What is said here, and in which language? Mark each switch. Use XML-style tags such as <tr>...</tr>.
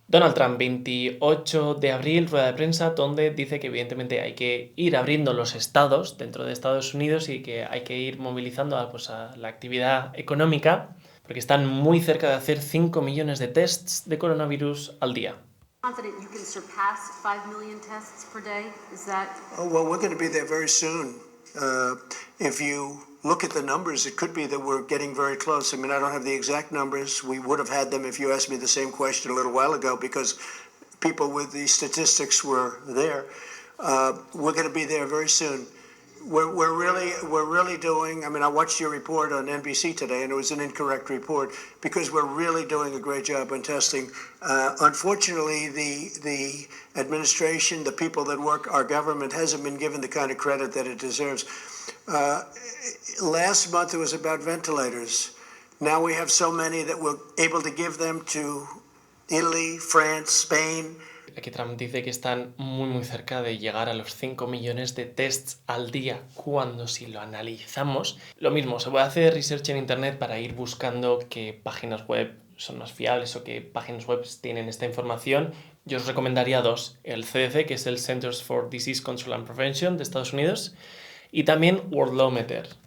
<es>Donald Trump, 28 de abril, rueda de prensa, donde dice que evidentemente hay que ir abriendo los estados dentro de Estados Unidos y que hay que ir movilizando a la actividad económica, porque están muy cerca de hacer 5 millones de tests de coronavirus al día.</es> <en>Confident you can surpass 5 million tests per day? Is that... Oh, well, we're going to be there very soon. If you look at the numbers, it could be that we're getting very close. I mean, I don't have the exact numbers. We would have had them if you asked me the same question a little while ago because people with the statistics were there. We're going to be there very soon. We're really doing, I mean, I watched your report on NBC today, and it was an incorrect report because we're really doing a great job on testing. Unfortunately, the administration, the people that work our government, hasn't been given the kind of credit that it deserves. Last month it was about ventilators. Now we have so many that we're able to give them to Italy, France, Spain.</en> <es>Aquí Trump dice que están muy cerca de llegar a los 5 millones de tests al día, cuando si lo analizamos, lo mismo, se puede hacer research en internet para ir buscando qué páginas web son más fiables o qué páginas web tienen esta información. Yo os recomendaría dos, el CDC, que es el Centers for Disease Control and Prevention de Estados Unidos, y también Worldometer.</es>